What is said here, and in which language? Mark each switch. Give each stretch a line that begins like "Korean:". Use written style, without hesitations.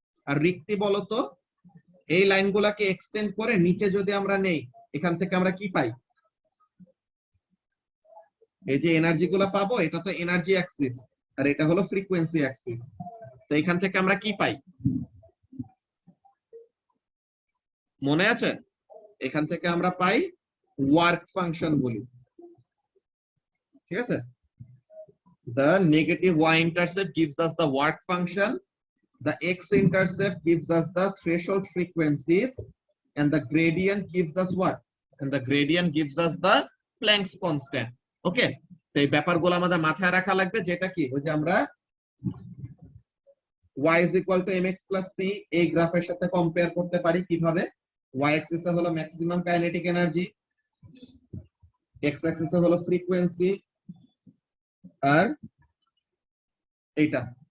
Bangla: আর রিক্তি বলতো, এই লাইনগুলাকে এক্সটেন্ড করে নিচে যদি আমরা নেই, এখান থেকে আমরা কি পাই, এই যে এনার্জি গুলা পাবো, এটা তো এনার্জি অ্যাক্সিস আর এটা হলো ফ্রিকোয়েন্সি অ্যাক্সিস। তো এখান থেকে আমরা কি পাই, মনে আছে, এখান থেকে আমরা পাই ওয়ার্ক ফাংশন বলি, ঠিক আছে।
English: The negative y-intercept gives us the work function, the x-intercept gives us the threshold frequencies, and the gradient gives us what? And the gradient gives us the Planck's constant.
Bangla: Okay, তো এই ব্যাপারগুলো আমাদের মাথায় রাখা লাগবে, যেটা কি, ওই যে আমরা
English: y is equal to mx plus c
Bangla: এই গ্রাফের সাথে কম্পেয়ার করতে পারি কিভাবে, y axis এ হলো maximum kinetic energy, x axis এ হলো ফ্রিকোয়েন্সি, আর এইটা।